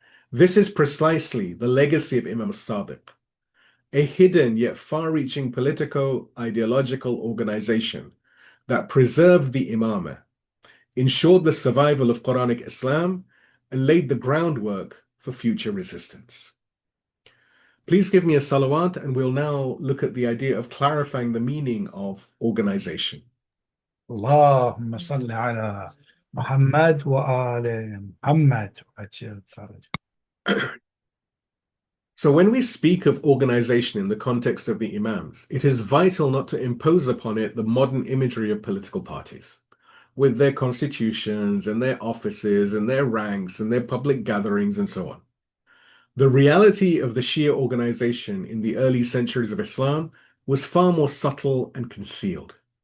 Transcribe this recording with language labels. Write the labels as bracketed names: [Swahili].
[English] This is precisely the legacy of Imam al-Sadiq, a hidden yet far-reaching politico-ideological organization that preserved the Imamah, ensured the survival of Quranic Islam, and laid the groundwork for future resistance. Please give me a salawat, and we'll now look at the idea of clarifying the meaning of organization. [Arabic] اللهم صل على محمد وآل محمد وعجل فرج. [English] So when we speak of organization in the context of the Imams, it is vital not to impose upon it the modern imagery of political parties, with their constitutions and their offices and their ranks and their public gatherings and so on. The reality of the Shia organization in the early centuries of Islam was far more subtle and concealed.